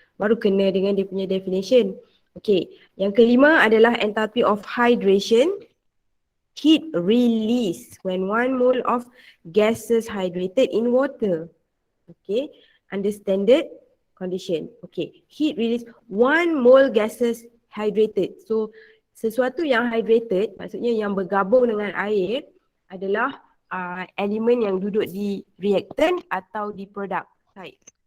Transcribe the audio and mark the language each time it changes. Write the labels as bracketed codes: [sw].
[ms] Baru kena dengan dia punya definition. Okay. Yang kelima adalah [en] enthalpy of hydration. Heat release when 1 mole of gases hydrated in water. Okay. Under standard condition. Okay. Heat release 1 mole gases hydrated. [ms] So sesuatu yang hydrated maksudnya yang bergabung dengan air adalah elemen yang duduk di reactant atau di [en] product side.